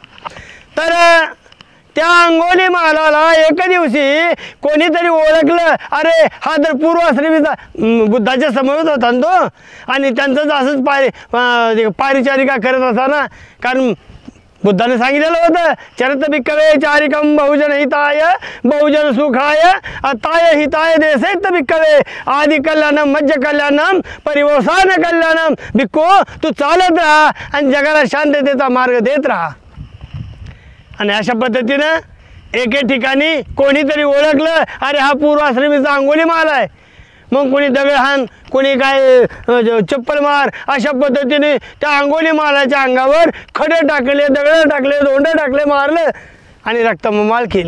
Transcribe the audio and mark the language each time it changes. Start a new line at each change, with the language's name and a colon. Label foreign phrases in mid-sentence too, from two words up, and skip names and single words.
Marathi: तर त्या अंगुलीमालाला एक दिवशी कोणीतरी ओळखलं, अरे हा तर पूर्वाश्रमीचा बुद्धाच्या समोरच होता ना तो. आणि त्यांचंच असंच पारिचारिका करत असताना, कारण बुद्धाने सांगितलेलं होतं,
Pali: चरत भिक्खवे चारिकम बहुजन हिताय बहुजन सुखाय अताय हिताय देसेत भिक्खवे आदि कल्याणम मध्य कल्याणम परिवसान कल्याणम.
Marathi: भिक्खू तू चालत राहा आणि जगाला शांततेचा मार्ग देत राहा. आणि अशा पद्धतीनं एके ठिकाणी कोणीतरी ओळखलं, अरे हा पूर्वाश्रमीचा अंगुलीमाल आहे. मग कोणी दगडहाण, कोणी काय चप्पल मार, अशा पद्धतीने त्या अंगुलीमालाच्या अंगावर खडे टाकले, दगड टाकले, धोंडे टाकले, मारलं आणि रक्तममाल केले.